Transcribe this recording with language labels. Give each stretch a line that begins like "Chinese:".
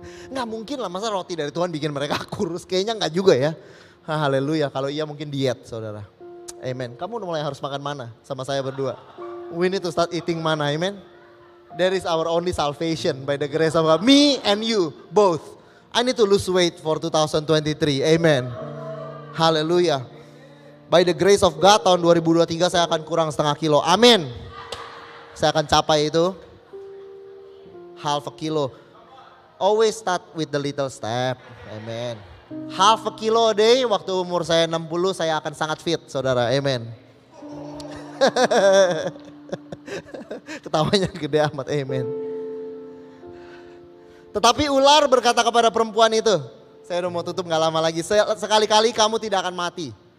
Indonesian: Nggak mungkin lah masa roti dari Tuhan bikin mereka kurus. Kayaknya nggak juga ya. Haleluya, kalau iya mungkin diet saudara. Amen. Kamu udah mulai harus makan mana sama saya berdua.
English: We need to start eating mana, amen. There is our only salvation by the grace of God. Me and you, both. I need to lose weight for 2023. Amen. Haleluya. By the grace of God
Indonesian: tahun 2023 saya akan kurang setengah kilo. Amin. Saya akan capai itu.
English: Half a kilo. Always start with the little step. Amen. Half a kilo a day,
Indonesian: waktu umur saya 60 saya akan sangat fit, saudara. Amen. Ketawanya gede amat, amen. Tetapi ular berkata kepada perempuan itu, saya udah mau tutup gak lama lagi, sekali-kali kamu tidak akan mati.